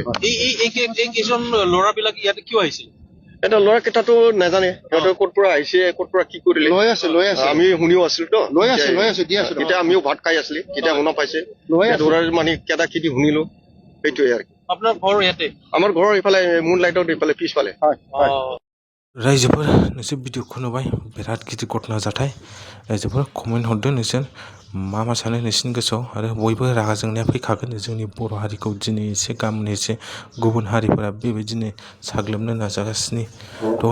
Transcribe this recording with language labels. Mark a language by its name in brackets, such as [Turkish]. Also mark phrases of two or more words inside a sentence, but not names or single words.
[Assamese] এই কেইজন ল'ৰাবিলাক ইয়াতে কিয় আহিছিল? এটা ল'ৰাকেইটাতো নাজানে সিহঁতে ক'ত পৰা আহিছে, ক'ত পৰা কি কৰিলে। লৈ আছে আমি শুনিও আছিলো তো, এতিয়া আমিও ভাত খাই আছিলো, তেতিয়া শুনা পাইছে ধৰাৰ মানে কেইটা খেতি শুনিলো। সেইটোৱে আৰু আপোনাৰ ঘৰ ইয়াতে? আমাৰ ঘৰৰ ইফালে মুন লাইটত ইফালে পিছফালে। [Bodo] रायजोफोर नोंसोर भिडिअखौ नुबाय, बिराद गिदिर घटना जाथाय। रायजोफोर कमेन्ट हरदो नोंसोर मा सानो नोंसिनि गोसोआव। आरो बयबो रागा जोंनाया फैखागोन। जोंनि बर' हारिखौ दिनै एसे गाबोन एसे गुबुन हारिफोरा बेबायदिनो साग्लोबनो नाजागासिनो दं।